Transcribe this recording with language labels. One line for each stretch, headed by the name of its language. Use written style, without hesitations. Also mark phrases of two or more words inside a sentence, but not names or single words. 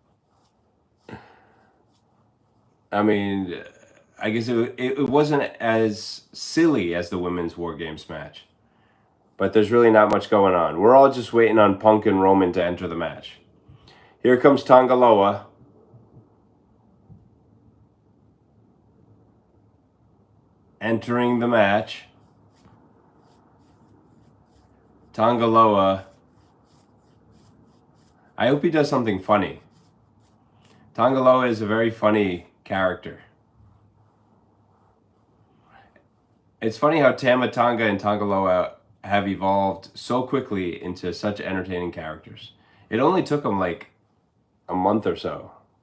English: I mean, I guess it wasn't as silly as the women's WarGames match, but there's really not much going on. We're all just waiting on Punk and Roman to enter the match. Here comes Tonga Loa. Entering the match. Tonga Loa. I hope he does something funny. Tonga Loa is a very funny character. It's funny how Tama Tonga and Tonga Loa have evolved so quickly into such entertaining characters. It only took them like a month or so.